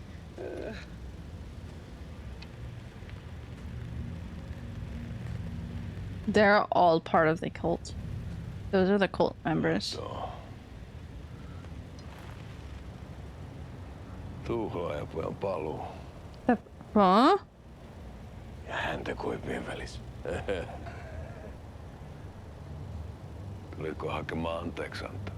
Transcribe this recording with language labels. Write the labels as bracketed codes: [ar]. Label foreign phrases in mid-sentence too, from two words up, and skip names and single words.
[en] They're all part of the cult. Those are the cult members. [fi] Tuhlaajapojan paluu. Huh? Ja häntä koipien välissä. Tuliko hakemaan anteeksiantoa?